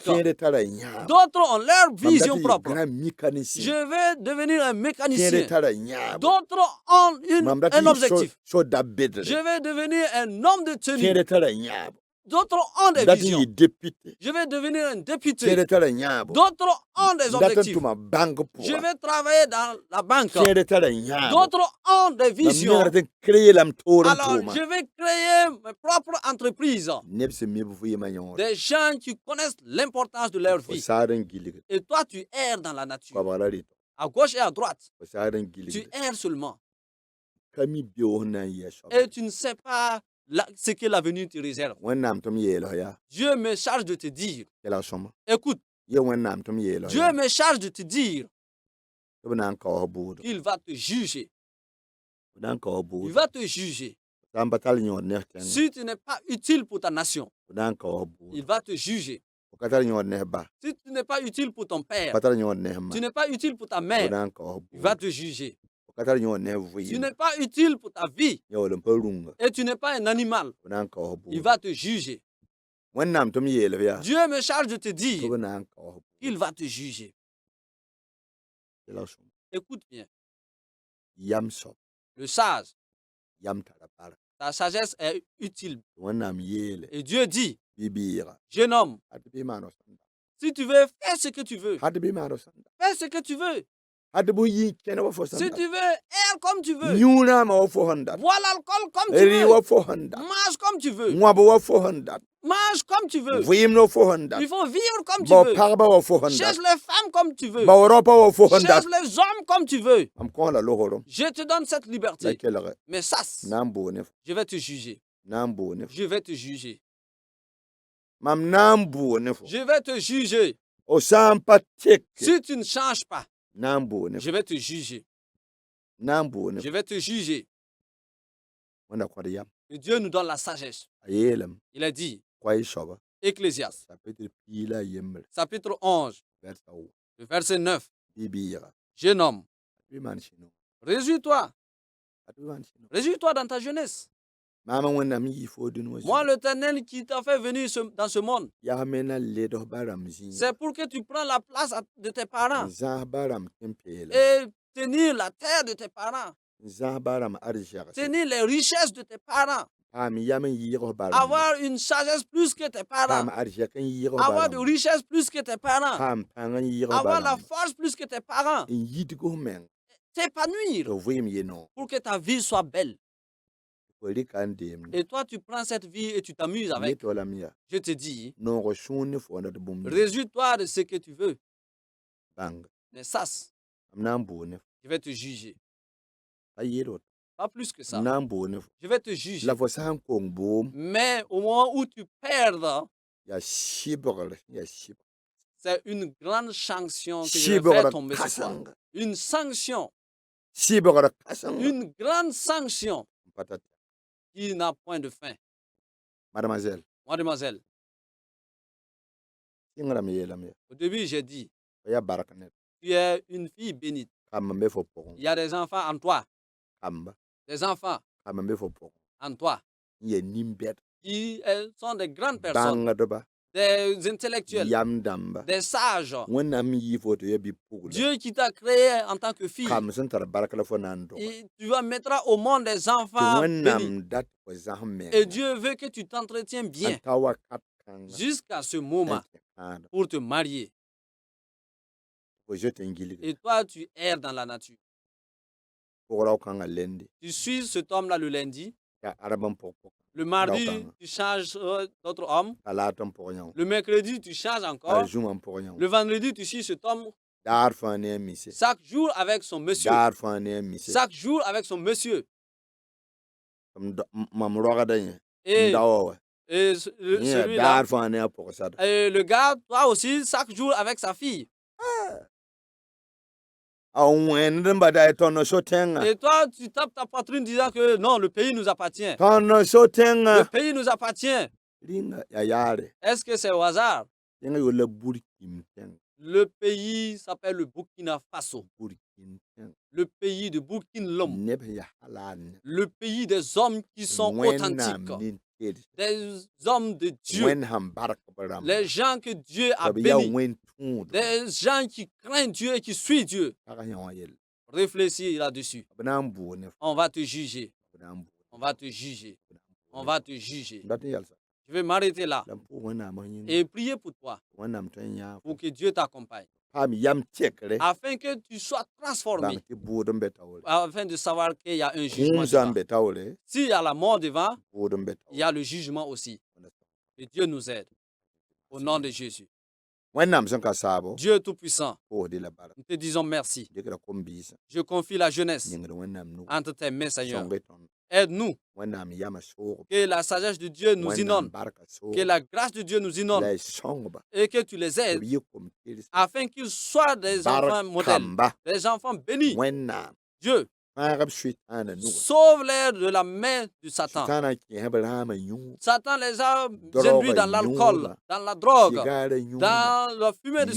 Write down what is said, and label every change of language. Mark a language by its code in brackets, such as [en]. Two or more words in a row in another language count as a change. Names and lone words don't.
[mos] kẽed tara yãab [fr] D'autres ont leur [mos] mam dat [fr] vision [mos] n yɩ [fr] propre. grand mécanicien Je vais devenir un [mos] kẽed [fr] mécanicien. [mos] tara yãab [fr] D'autres ont [mos] mam dat [fr] un [mos] n yɩ [fr] objectif. [mos] so dabedre [fr] Je vais devenir un homme de tenue. [mos] kẽed tara yãab [fr] D'autres ont des [mos] dat n [fr] visions. [mos] yɩ député [fr] Je vais devenir un député. [mos] kẽed tara yãab [fr] D'autres ont des [mos] dat n [fr] objectifs. [mos] tʋma banque [fr] Je [mos] pʋga [fr] vais travailler dans la banque. [mos] kẽed tara yãab [fr] D'autres ont des [mos] mam [fr] visions. [mos] negrd n créer lame toor n [fr] Alors, [mos] tʋʋma [fr] je vais créer mes propres entreprises. [mos] neb sẽn mi b vɩɩmã yõore [fr] Des gens qui connaissent l'importance de leur [mos] fo [fr] vie. [mos] saad n gilgd [fr] Et toi, tu erres dans la nature. [mos] koabg la rɩtg [fr] À gauche et à droite. [mos] fo saad n [fr] Tu [mos] gilgd [fr] erres seulement. [mos] ka mi beoog sẽn na n yɩa soab [fr] Et tu ne sais pas ce que l'avenir te réserve. [mos] wẽnnaam tɩ m yeelg yaa [fr] Dieu me charge de te dire. [mos] yɛla sõma [fr] Écoute, [mos] yɛ wẽnnaam tɩ m yeelg [fr] Dieu [mos] yaa [fr] me charge de te dire [mos] tɩ b na n kaoos buudg [fr] qu'il va te juger. [mos] b na n kaoos [fr] Il [mos] buudg [fr] va te juger. [mos] sã n pa tar yõod nes tẽnga [fr] Si tu n'es pas utile pour ta nation, [mos] b na n kaoos [fr] il [mos] buud [fr] va te juger. [mos] f ka tar yõod nes ba [fr] Si tu n'es pas utile pour ton père, [mos] pa tar yõod nes ma [fr] tu n'es pas utile pour ta [mos] b [fr] mère, [mos] na n kaoos [fr] il va [mos] buud [fr] te juger. [mos] f ka tar yõod nes [fr] Tu [mos] vɩɩm [fr] n'es pas utile pour ta vie [mos] yaool n pa rũnga [fr] et tu n'es pas un animal, [mos] b na n kaoos [fr] il [mos] buud [fr] va te juger. [mos] wẽnnaam tɩ m yeelb yaa [fr] Dieu me charge de te [mos] tɩ [fr] dire [mos] b na n kaoos buud [fr] qu'il va te juger. [mos] yɛla sõma [fr] Écoute bien, [mos] yam soab [fr] le sage, [mos] yam tara bark [fr] ta sagesse est utile. [mos] tɩ wẽnnaam yeele [fr] Et Dieu dit, [mos] bɩ-bɩɩga [fr] jeune homme, [mos] ad bɩ maan f sẽn da [fr] si tu veux, fais ce que tu veux. [mos] ad bɩ maan f sẽn da [fr] Fais ce que tu veux. [mos] ad bɩ yɩ kẽne wa fo [fr] Si [mos] sẽn [fr] tu [mos] da [fr] veux, erre comme tu veux. [mos] yũ naamã wa fo sẽn dat [fr] Bois l'alcool comme tu [mos] rɩ wa [fr] veux. [mos] fo sẽn dat [fr] Mange comme tu veux. [mos] wãb wa fo sẽn dat [fr] Mange comme tu veux. [mos] vɩɩmd wa fo sẽn dat [fr] Il faut vivre comme tu [mos] bao [fr] veux. [mos] pagba wa fo sẽn dat [fr] Cherche les femmes comme tu veux. [mos] bao raopa wa fo sẽn dat [fr] Cherche les hommes comme tu veux. [mos] mam kõosla losrem [fr] Je te donne cette [mos] la [fr] liberté. [mos] kelge [fr] Mais sache, [mos] na n boone fo [fr] je vais te juger. [mos] na n boone fo [fr] Je vais te juger. [mos] mam na n boone fo [fr] Je vais te juger. [mos] o sã n pa tek [fr] Si tu ne changes pas, [mos] na n boone fo [fr] je vais te juger. [mos] na n boone [fr] Je [mos] fo [fr] vais te juger. [mos] wẽnda kõd yam [fr] Et Dieu nous donne la sagesse. [mos] a yeelame [fr] Il a dit, [mos] koɛy soaba [fr] Ecclésiaste, [mos] chapitre pii la a yembr [fr] chapitre 11, [mos] versa wo [fr] le verset 9. [mos] bɩ-bɩɩga [fr] Jeune homme, [mos] ad bɩ maan sɩno [fr] réjouis-toi. [mos] ad bɩ maan sɩno [fr] Réjouis-toi dans ta jeunesse. [mos] maama wẽnnaam n yɩ fo dũni wã [fr] Moi, [mos] zĩig [fr] l'Éternel qui t'a fait venir dans ce monde, [mos] yaa me na ledsg ba rãmb zĩiga [fr] c'est pour que tu prends la place de tes parents [mos] n zãas ba rãmb tẽn-peelem [fr] et tenir la terre de tes parents, [mos] n zãas ba rãmb arzɛgse [fr] tenir les richesses de tes parents, [mos] paam yam n yɩɩgs ba rãmb [fr] avoir une sagesse plus que tes parents, [mos] paam arzɛk n yɩɩgs ba [fr] avoir de [mos] rãmb [fr] richesses plus que tes parents, [mos] paam pãng n yɩɩgs ba [fr] avoir la [mos] rãmb [fr] force plus que tes parents, [mos] n yitgs meng [fr] t'épanouir [mos] tɩ vɩɩm ye noog [fr] pour que ta vie soit belle. [mos] fo rɩka n deemde [fr] Et toi, tu prends cette vie et tu t'amuses [mos] ne [fr] avec. [mos] tolame yaa [fr] Je te dis, [mos] noog sũur ne fo na d bũmb [fr] réjouis-toi de ce que tu veux. [mos] bãng [fr] Mais sache, [mos] m na n boone fo [fr] je vais te juger. [mos] pa yɩɩd woto [fr] Pas plus que ça. [mos] m na n boone fo [fr] Je vais te juger. [mos] la fo sã n kong boom [fr] Mais au moment où tu perds, [mos] yaa sɩbgr yaa sɩb [fr] c'est une grande sanction que je vais faire [mos] sɩbgr [fr] tomber sur toi. [mos] kãseng [fr] Une sanction, [mos] sɩbgr kãseng [fr] une grande sanction [mos] n pa tar tɛk qui n'a point de fin. mademoiselle [fr] Mademoiselle, [mos] sɩngrame yeelame yaa [fr] au début, j'ai dit, [mos] fa yaa bark ned [fr] tu es une fille bénite. [mos] kamb n be fo pʋgẽ [fr] Il y a des enfants en toi. [mos] kamba [fr] Des enfants [mos] kamb n be fo pʋgẽ [fr] en toi [mos] n yaa nin-bɛd [fr] qui sont des grandes personnes. [mos] bãngdba [fr] des intellectuels, [mos] yam damba [fr] des sages. [mos] wẽnnaam yi fo tɩ ya bɩ pugla [fr] Dieu qui t'a créé en tant que fille, [mos] kam sẽn tar bark la fo na n dog [fr] et tu vas mettre au monde des [mos] tɩ [fr] enfants bénis. [mos] wẽnnaam dat fo zãs meng [fr] Et Dieu veut que tu t'entretiens [mos] n [fr] bien [mos] ta wakat kãnga [fr] jusqu'à ce moment pour te marier. [mos] fo zoet n gilg [fr] Et toi, tu erres dans la nature. [mos] pʋgra kãngã lende [fr] Tu suis cet homme-là le lundi. [mos] t'a arab n pʋg-pʋg [fr] Le mardi, tu changes d'autre homme. [mos] t'a laat n pʋg yão [fr] Le mercredi, tu changes [mos] t'a [fr] encore. [mos] zũmã n pʋg yão [fr] Le vendredi, tu suis cet homme. [mos] daar fãa ne a mise [fr] Chaque jour avec son monsieur. [mos] daar fãa ne a mise [fr] Chaque jour avec son monsieur. [mos] mam rogda yẽ n [fr] Et, [mos] dawa wa [fr] et [mos] yẽ [fr] celui-là, [mos] daar fãa ne a pʋgsada [fr] et le gars, toi aussi, chaque jour avec sa fille. [mos] a wẽnd n bada y tõnd so tẽngã [fr] Et toi, tu tapes ta poitrine disant que non, le pays nous appartient. [mos] tõnd so [fr] Le [mos] tẽngã [fr] pays nous appartient. [mos] rĩnga ya yaare [fr] Est-ce que c'est au hasard? [mos] yẽngã yola burkim tẽng [fr] Le pays s'appelle le Burkina Faso. [mos] burkim tẽng [fr] Le pays de Burkina Lom. [mos] neb ya halaand [fr] Le pays des hommes qui sont [mos] wẽnnaam [fr] authentiques. [mos] nin tels [fr] Des hommes de Dieu. [mos] wẽnnaam bark b rãmb [fr] Les gens que Dieu a [mos] b yaa [fr] bénis. [mos] wẽn tũud [fr] Des gens qui craignent Dieu et qui suivent Dieu. [mos] pagã yã wã yell [fr] Réfléchis là-dessus. [mos] b na n buug ne [fr] On va te juger. [mos] b na n buug [fr] On va te juger. On va te juger. [mos] dat n yalsa [fr] Je vais m'arrêter là [mos] la n pʋʋg wẽnnaam yĩng [fr] et prier pour toi, [mos] wẽnnaam tõe n yãa [fr] pour que Dieu t'accompagne, [mos] paam yam tɛkre [fr] afin que tu sois transformé, [mos] bãng tɩ buud n be taoore [fr] afin de savoir qu'il y a un jugement [mos] kũum sã n [fr] devant. [mos] be taoore [fr] S'il y a la mort devant, [mos] buud n be [fr] il y a le jugement aussi. Et Dieu nous aide. Au nom de Jésus. [mos] wẽnnaam sẽn ka saabo [fr] Dieu Tout-Puissant, [mos] pʋʋsdɩ la bark [fr] nous te disons merci. [mos] dɩkra kom-biisã [fr] Je confie la jeunesse [mos] yĩngd wẽnnaam nu [fr] entre tes mains, Seigneur. [mos] sõnge tõnd [fr] Aide-nous, [mos] wẽnnaam yama soog [fr] que la sagesse de Dieu nous [mos] wẽnnaam [fr] inonde, [mos] barka soog [fr] que la grâce de Dieu nous inonde, [mos] la y sõngba [fr] et que tu les [mos] b [fr] aides [mos] yɩ kom-tɩrs [fr] afin qu'ils soient des enfants modèles, [mos] bark-kamba [fr] des enfants bénis. [mos] wẽnnaam [fr] Dieu, [mos] fãag b soɩtãana nuga [fr] sauve-les de la main de Satan. [mos] sɩtãana kẽes b rãamã yũu [fr] Satan les a Drogue, induits dans l'alcool, [mos] yoga, [fr] dans la drogue, [mos] sigaara yũuba [fr] dans la fumée de